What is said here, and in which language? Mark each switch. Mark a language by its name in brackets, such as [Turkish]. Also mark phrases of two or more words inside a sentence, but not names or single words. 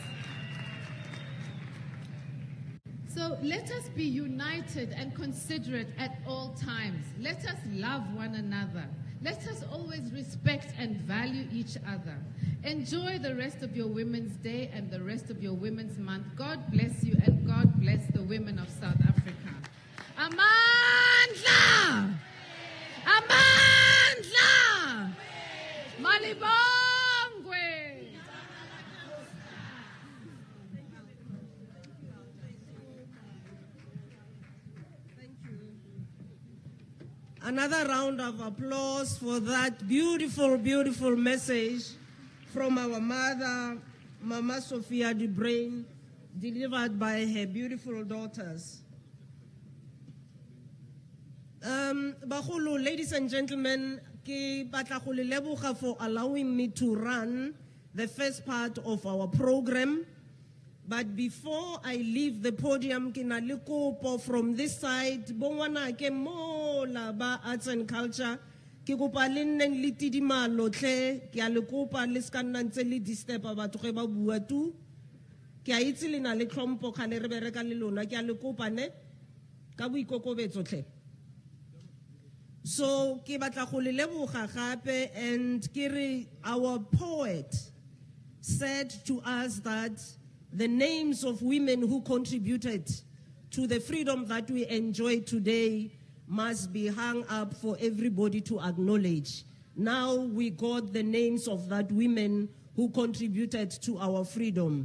[English] So let us be united and considerate at all times. Let us love one another. Let us always respect and value each other. Enjoy the rest of your Women's Day and the rest of your Women's Month. God bless you, and God bless the women of South Africa. [Zulu] Amandla! Amandla! Malibongwe! [English] Another round of applause for that beautiful, beautiful message from our mother, Mama Sophia de Bruyn, delivered by her beautiful daughters. Bagolo, ladies and gentlemen, [Tswana] ke batla go le leboga [English] for allowing me to run the first part of our program. But before I leave the podium, [Tswana] ke na le kopo [English] from this side, [Tswana] bongwana ke mola ba [English] arts and culture, [Tswana] ke kopa le nneng le tidimalo tle, ke a le kopa le ska nna ntse le disturb batho ge ba bua tu. Ke a itse le na le tlhompho kgale re bereka le lona, ke a le kopa ne ka boikokobetso tle. [English] So [Tswana] ke batla go le leboga gape, [English] and [Tswana] ke re [English] our poet said to us that the names of women who contributed to the freedom that we enjoy today must be hung up for everybody to acknowledge. Now we got the names of that women who contributed to our freedom.